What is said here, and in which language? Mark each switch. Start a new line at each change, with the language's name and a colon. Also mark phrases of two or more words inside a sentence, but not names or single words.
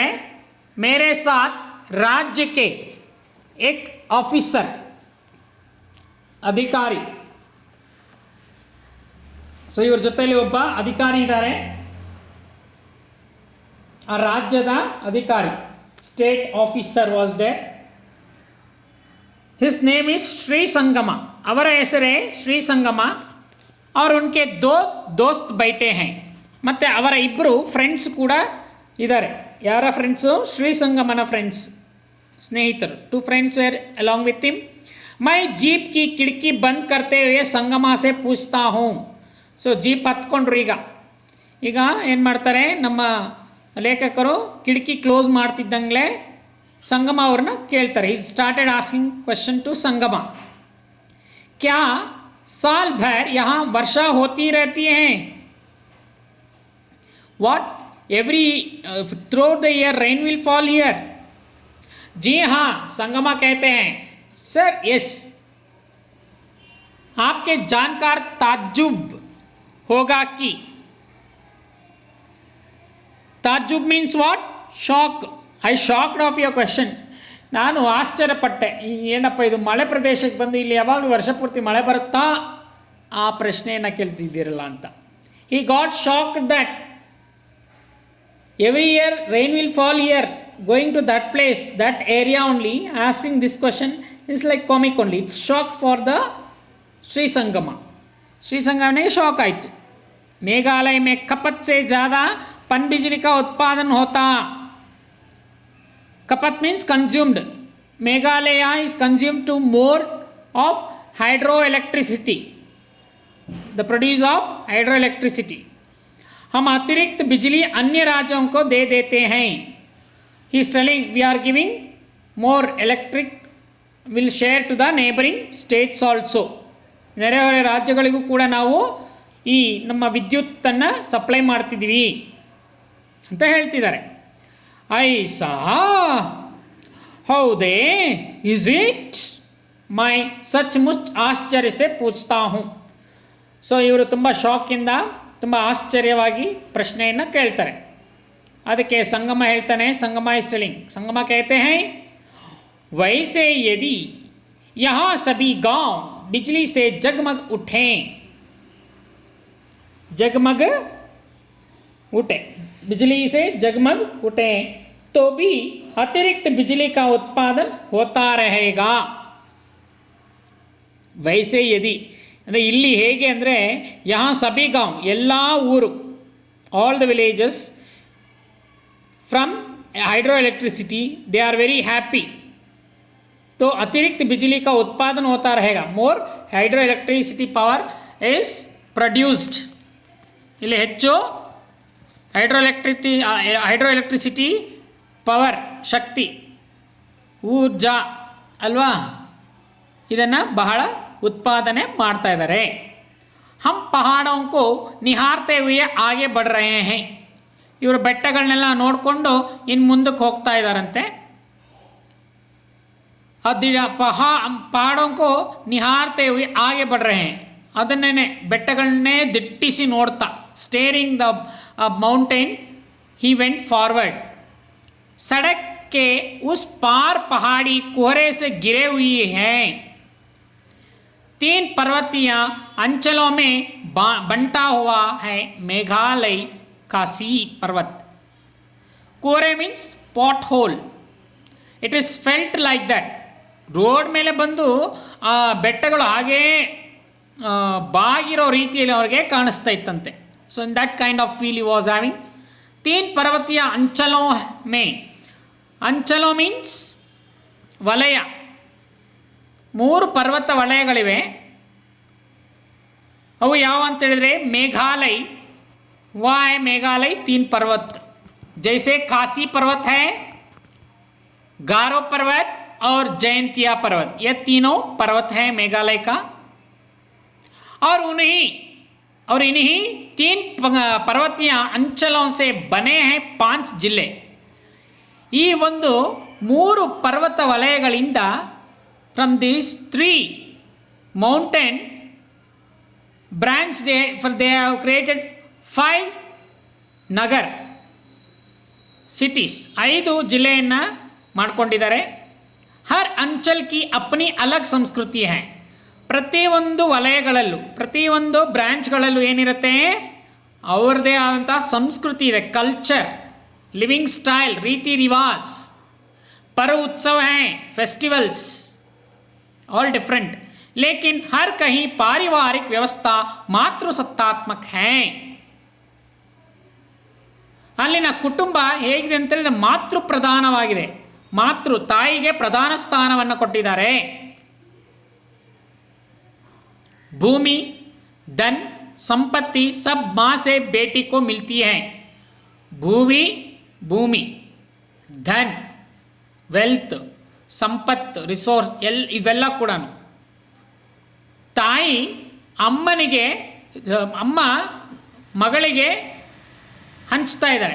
Hindi: मेरे साथ राज्य के एक ऑफ़िसर, ಅಧಿಕಾರಿ.
Kannada: ಸೊ ಇವ್ರ ಜೊತೆಯಲ್ಲಿ ಒಬ್ಬ ಅಧಿಕಾರಿ ಇದ್ದಾರೆ, ಆ ರಾಜ್ಯದ ಅಧಿಕಾರಿ,
English: state officer was there. his name is Shri Sangma,
Kannada: ಅವರ ಹೆಸರೇ ಶ್ರೀ ಸಂಗಮ.
Hindi: और उनके दो दोस्त बैठे हैं,
Kannada: ಮತ್ತು ಅವರ ಇಬ್ಬರು ಫ್ರೆಂಡ್ಸ್ ಕೂಡ ಇದ್ದಾರೆ. ಯಾರ ಫ್ರೆಂಡ್ಸು? ಶ್ರೀ ಸಂಗಮನ ಫ್ರೆಂಡ್ಸ್, ಸ್ನೇಹಿತರು.
English: 2 friends were along with him.
Hindi: मैं जीप की खिड़की बंद करते हुए संगमा से पूछता हूँ.
Kannada: ಸೊ ಜೀಪ್ ಹತ್ಕೊಂಡ್ರು. ಈಗ ಏನು ಮಾಡ್ತಾರೆ ನಮ್ಮ ಲೇಖಕರು? ಕಿಟಕಿ ಕ್ಲೋಸ್ ಮಾಡ್ತಿದ್ದಂಗೆ ಸಂಗಮ ಅವ್ರನ್ನ ಕೇಳ್ತಾರೆ.
English: He started asking question to Sangma,
Hindi: ಕ್ಯಾ साल भर यहाँ वर्षा होती रहती है।
English: What? Every throughout the year rain will fall here.
Hindi: जी हाँ, संगमा कहते हैं
English: sir yes.
Hindi: आपके जानकार ताज्जुब होगा कि ताज्जुब
English: means what? Shock. I shocked of your question.
Kannada: ನಾನು ಆಶ್ಚರ್ಯಪಟ್ಟೆ, ಏನಪ್ಪ ಇದು ಮಳೆ ಪ್ರದೇಶಕ್ಕೆ ಬಂದು ಇಲ್ಲಿ ಯಾವಾಗಲೂ ವರ್ಷ ಪೂರ್ತಿ ಮಳೆ ಬರುತ್ತಾ ಆ ಪ್ರಶ್ನೆಯನ್ನು ಕೇಳ್ತಿದ್ದೀರಲ್ಲ ಅಂತ.
English: He got shocked that every year rain will fall here, going to that place, that area only, asking this question is like comic only. It's shock for the श्री संगमा.
Hindi: श्री संगम ने शौक आई थी। मेघालय में खपत से ज़्यादा पन बिजली का उत्पादन होता। खपत
English: means consumed. मेघालय is consumed to more of hydroelectricity, the produce of hydroelectricity.
Hindi: हम अतिरिक्त बिजली अन्य राज्यों को दे देते हैं.
English: He is telling we are giving more electric will share to the neighboring states also.
Kannada: ನೆರೆಹೊರೆ ರಾಜ್ಯಗಳಿಗೂ ಕೂಡ ನಾವು ಈ ನಮ್ಮ ವಿದ್ಯುತ್ತನ್ನು ಸಪ್ಲೈ ಮಾಡ್ತಿದ್ದೀವಿ ಅಂತ ಹೇಳ್ತಿದ್ದಾರೆ. ಐಸಾ ಹೌದೇ?
English: is it?
Hindi: मैं सच मुच आश्चर्य से पूछता हूँ.
Kannada: ಸೊ ಇವರು ತುಂಬ ಶಾಕಿಂದ ತುಂಬ ಆಶ್ಚರ್ಯವಾಗಿ ಪ್ರಶ್ನೆಯನ್ನು ಕೇಳ್ತಾರೆ. ಅದಕ್ಕೆ ಸಂಗಮ ಹೇಳ್ತಾನೆ,
English: Sangma is telling,
Hindi: ಸಂಗಮ कहते हैं वैसे यदि यहाँ सभी गांव बिजली से जगमग उठें, जगमग उठे, बिजली से जगमग उठे तो भी अतिरिक्त बिजली का उत्पादन होता रहेगा. वैसे यदि
Kannada: ಅಂದರೆ ಇಲ್ಲಿ ಹೇಗೆ ಅಂದರೆ
Hindi: यहाँ सभी गांव
Kannada: ಎಲ್ಲ ಊರು,
English: all the villages from hydroelectricity they are very happy.
Hindi: तो अतिरिक्त बिजली का उत्पादन होता रहेगा.
English: more hydro electricity power is produced.
Kannada: ಇಲ್ಲಿ ಹೆಚ್ಚು
English: hydro electricity power
Kannada: ಶಕ್ತಿ ಊರ್ಜಾ ಅಲ್ವಾ, ಇದನ್ನು ಬಹಳ उत्पादने ಮಾಡ್ತಾ ಇದ್ದಾರೆ.
Hindi: हम पहाड़ों को निहारते हुए आगे बढ़ रहे हैं.
Kannada: ಇವರು ಬೆಟ್ಟಗಳನ್ನೆಲ್ಲ ನೋಡಿಕೊಂಡು ಇನ್ನು ಮುಂದಕ್ಕೆ ಹೋಗ್ತಾ ಇದ್ದಾರಂತೆ.
Hindi: पहाड़ों को निहारते हुए आगे बढ़ रहे हैं.
Kannada: ಅದನ್ನೇ ಬೆಟ್ಟಗಳನ್ನೇ ದಿಟ್ಟಿಸಿ ನೋಡ್ತಾ,
English: staring the mountain he went forward.
Hindi: सड़क के उस पार पहाड़ी कोहरे से घिरे हुई हैं. 3 पर्वतीय अंचलों में बंटा हुआ है मेघालय का सी पर्वत.
English: कोहरे means pot hole. It is felt like that.
Kannada: ರೋಡ್ ಮೇಲೆ ಬಂದು ಆ ಬೆಟ್ಟಗಳು ಹಾಗೇ ಬಾಗಿರೋ ರೀತಿಯಲ್ಲಿ ಅವ್ರಿಗೆ ಕಾಣಿಸ್ತಾ ಇತ್ತಂತೆ.
English: So in that kind of feel you was having.
Hindi: 3 पर्वतीय अंचलों में, अंचलों
English: मीन्स
Kannada: ವಲಯ, 3 ಪರ್ವತ ವಲಯಗಳಿವೆ. ಅವು ಯಾವ ಅಂತೇಳಿದರೆ ಮೇಘಾಲಯ.
Hindi: ವಾಯ್ ಮೇಘಾಲಯ 3 पर्वत, जैसे खासी पर्वत है, गारो पर्वत और जयंतिया पर्वत. ये तीनों पर्वत हैं मेघालय का. और इन्हीं 3 पर्वतीय अंचलों से बने हैं 5 जिले.
Kannada: ಈ ಒಂದು 3 ಪರ್ವತ ವಲಯಗಳಿಂದ
English: from these 3 mountain branch they have created 5
Kannada: ನಗರ cities. 5 ಜಿಲ್ಲೆಯನ್ನು ಮಾಡ್ಕೊಂಡಿದ್ದಾರೆ.
Hindi: हर अंचल की अपनी अलग संस्कृति है.
Kannada: ಪ್ರತಿಯೊಂದು ವಲಯಗಳಲ್ಲೂ, ಪ್ರತಿಯೊಂದು ಬ್ರ್ಯಾಂಚ್ಗಳಲ್ಲೂ ಏನಿರುತ್ತೆ, ಅವ್ರದ್ದೇ ಆದಂಥ ಸಂಸ್ಕೃತಿ ಇದೆ, ಕಲ್ಚರ್,
English: living style,
Hindi: रीति रिवाज, पर्व उत्सव हैं,
English: festivals, all different.
Hindi: लेकिन हर कहीं पारिवारिक व्यवस्था मातृसत्तात्मक है.
Kannada: ಅಲ್ಲಿನ ಕುಟುಂಬ ಹೇಗಿದೆ ಅಂತೇಳಿದ್ರೆ ಮಾತೃ ಪ್ರಧಾನವಾಗಿದೆ. ಮಾತೃ ತಾಯಿಗೆ ಪ್ರಧಾನ ಸ್ಥಾನವನ್ನು ಕೊಟ್ಟಿದ್ದಾರೆ.
Hindi: भूमि, धन, संपत्ति सब माँ से बेटी को मिलती है.
Kannada: ಭೂಮಿ, ಧನ್, ವೆಲ್ತ್, ಸಂಪತ್ತು, ರಿಸೋರ್ಸ್ ಇವೆಲ್ಲ ಕೂಡ ತಾಯಿ ಅಮ್ಮನಿಗೆ ಅಮ್ಮ ಮಗಳಿಗೆ ಹಂಚ್ತಾ ಇದ್ದಾಳೆ.